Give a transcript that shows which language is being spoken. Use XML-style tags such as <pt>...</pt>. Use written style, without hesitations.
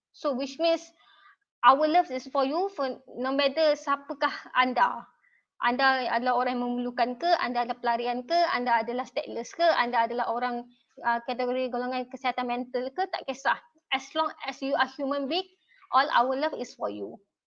<en>So which means our love is for you, for no matter</en> <ms>siapakah anda. Anda adalah orang yang memerlukan ke, anda adalah pelarian ke, anda adalah stateless ke, anda adalah orang kategori golongan kesihatan mental ke, tak kisah.</ms> <en>As long as you are human being, all our love is for you.</en>